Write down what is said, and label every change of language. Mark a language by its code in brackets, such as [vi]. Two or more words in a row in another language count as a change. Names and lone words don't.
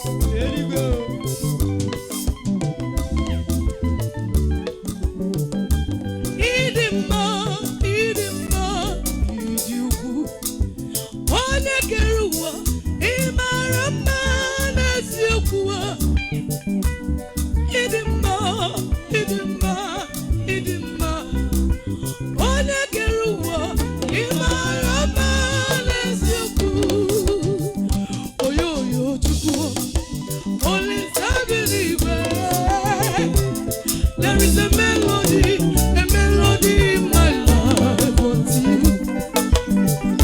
[en] There you go. [ig] Ịdị mma, ịdị mma, ịdị ukwu. Onye kere ụwa, ị mara mma n'eziokwu a. Ịdị mma, ịdị mma, ịdị mma. Onye kere ụwa, ị mara mma n'eziokwu. Oyoyo Chukwu, Olise bi n'igwe. [en] There is a melody, a melody in my life unto you.